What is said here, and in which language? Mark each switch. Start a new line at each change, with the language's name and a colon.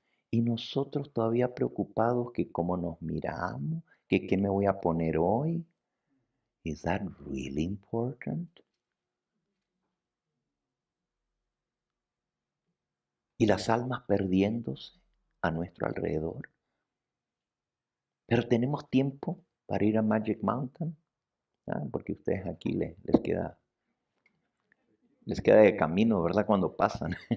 Spanish: Y nosotros todavía preocupados que cómo nos miramos, que qué me voy a poner hoy.
English: Is that really important?
Spanish: Y las almas perdiéndose a nuestro alrededor. Pero tenemos tiempo para ir a Magic Mountain, porque ustedes aquí les queda de camino, ¿verdad? Cuando pasan.